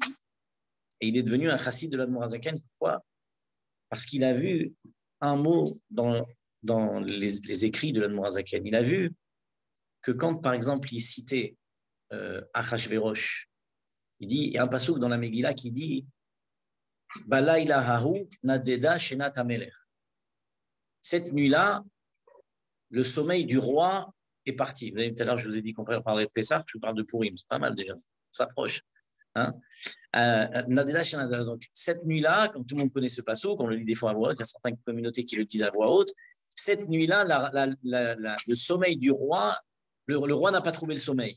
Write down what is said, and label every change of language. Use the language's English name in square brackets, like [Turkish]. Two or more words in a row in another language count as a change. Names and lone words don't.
[French] Et il est devenu un chassid de l'Admor HaZaken. Pourquoi? Parce qu'il a vu un mot dans les écrits de l'Admor HaZaken. Il a vu que quand, par exemple, il citait Achashverosh, il y a un passouk dans la Megillah qui dit [Hebrew] בלילה ההוא נדדה שנת המלך. [French] Cette nuit-là, le sommeil du roi est parti. Vous avez tout à l'heure, je vous ai dit qu'on parlerait de Pessah, je vous parle de Purim, c'est pas mal déjà, ça s'approche. Hein? Donc, cette nuit-là, comme tout le monde connaît ce passouk, on le lit des fois à voix haute, il y a certaines communautés qui le disent à voix haute, cette nuit-là, le sommeil du roi, le roi n'a pas trouvé le sommeil.